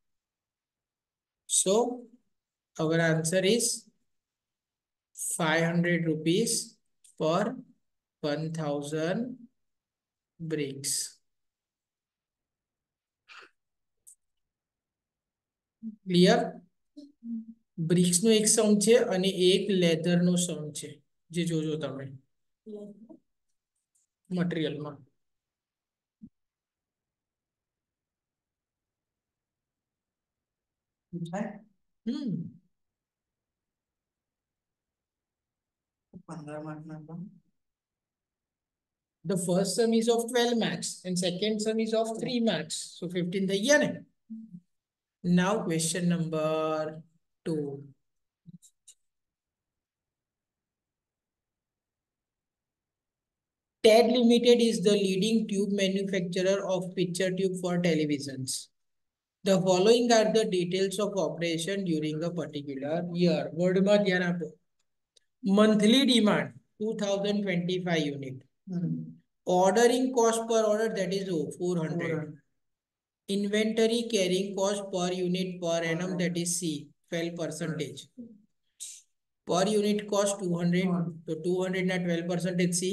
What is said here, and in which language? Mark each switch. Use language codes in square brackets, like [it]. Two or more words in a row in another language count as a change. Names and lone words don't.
[en] So our answer is 500 rupees per 1,000 bricks. Clear? [gu] બ્રિક્સ નો એક સમ છે અને એક લેધર નો સમ છે જે જોજો તમે મટીરીયલમાં. [en] Okay. [gu] 15 mark ના પણ. [en] The first sum is of 12 marks and second sum is of 3 marks. [gu] So 15 થઈ ગયા ને. [en] Now question number 2. TED Limited is the leading tube manufacturer of picture tube for televisions. The following are the details of operation during a particular year. [gu] Word માં ધ્યાન આપો. [en] Monthly demand 2025 unit. Ordering cost per order that is 400. Inventory carrying cost per unit per annum that is C 12%. Per unit cost 200. So 200 na 12% C.